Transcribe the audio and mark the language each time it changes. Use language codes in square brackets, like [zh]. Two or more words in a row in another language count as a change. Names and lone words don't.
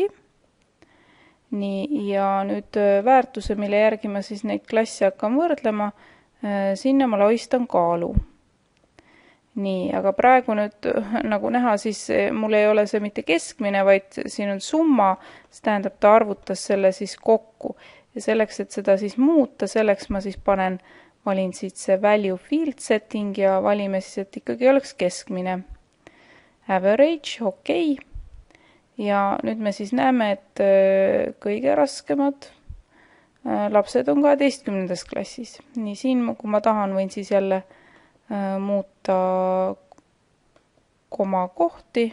[et] Nii, ja nüüd väärtuse, mille järgi ma siis neid klasse hakkan võrdlema, sinna ma loistan kaalu. Nii, aga praegu nüüd, nagu näha, siis mul ei ole see mitte keskmine, vaid siin on summa, see tähendab, ta arvutas selle siis kokku. Ja selleks, et seda siis muuta, selleks ma siis valin siit see [en] value field setting [et] ja valime siis, et ikkagi oleks keskmine. Average, okei. Ja nüüd me siis näeme, et kõige raskemad lapsed on 12. klassis. Nii siin, kui ma tahan, võin siis jälle muuta koma kohti.